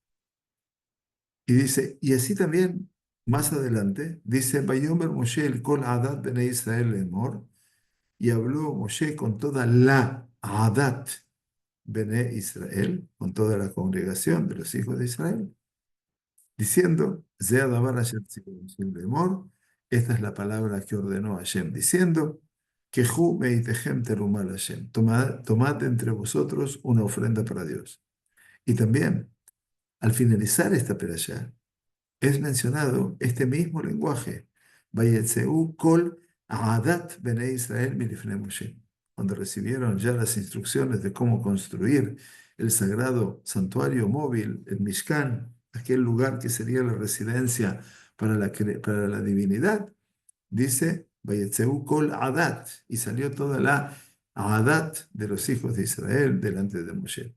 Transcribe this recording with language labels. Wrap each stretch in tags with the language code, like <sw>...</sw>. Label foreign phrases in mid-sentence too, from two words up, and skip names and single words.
<es>Y dice, y así también, más adelante, dice,</es> <he>ויאמר משה אל כל עדת בני ישראל לאמר,</he> <es>y habló Moshe con toda la</es> <he>עדת בני ישראל,</he> <es>con toda la congregación de los hijos de Israel, diciendo,</es> <he>זה הדבר השם צוה משה לאמר,</he> <es>esta es la palabra que ordenó Hashem, diciendo,</es> <he>קחו מאתכם תרומה לה,</he> <es>tomad entre vosotros una ofrenda para Dios. Y también, al finalizar esta perashá, es mencionado este mismo lenguaje.</es> <he>ויצאו כל עדת בני ישראל מלפני משה.</he> <es>Cuando recibieron ya las instrucciones de cómo construir el sagrado santuario móvil, el Mishkan, aquel lugar que sería la residencia para la divinidad, dice</es> <he>ויצאו כל עדת,</he> <es>y salió toda la aadat de los hijos de Israel delante de Moshe.</es>